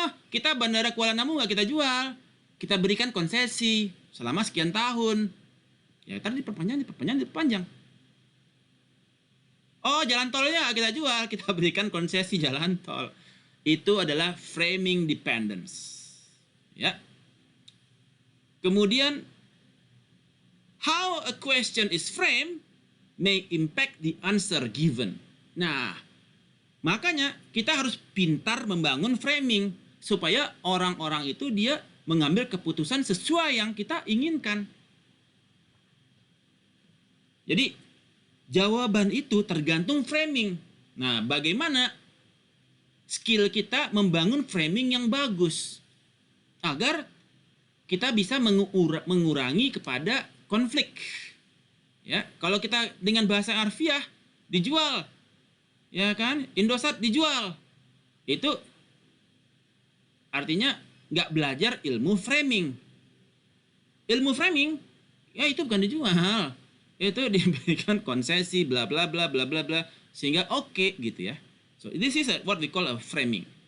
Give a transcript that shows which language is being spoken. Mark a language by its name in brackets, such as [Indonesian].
[Indonesian] Kita Bandara Kuala Namu nggak kita jual, kita berikan konsesi selama sekian tahun. Ya, tadi diperpanjang. Jalan tolnya kita jual, kita berikan konsesi jalan tol. Itu adalah framing dependence. Ya. [English] Kemudian, how a question is framed may impact the answer given. [Indonesian] Nah, makanya kita harus pintar membangun framing supaya orang-orang itu dia mengambil keputusan sesuai yang kita inginkan. Jadi, jawaban itu tergantung framing. Nah, bagaimana skill kita membangun framing yang bagus agar kita bisa mengurangi kepada konflik. Ya, kalau kita dengan bahasa harfiah dijual, ya kan, Indosat dijual, itu artinya nggak belajar ilmu framing. Ilmu framing, ya itu bukan dijual. Itu diberikan konsesi bla bla bla bla bla bla sehingga oke gitu ya. [English] So this is what we call a framing.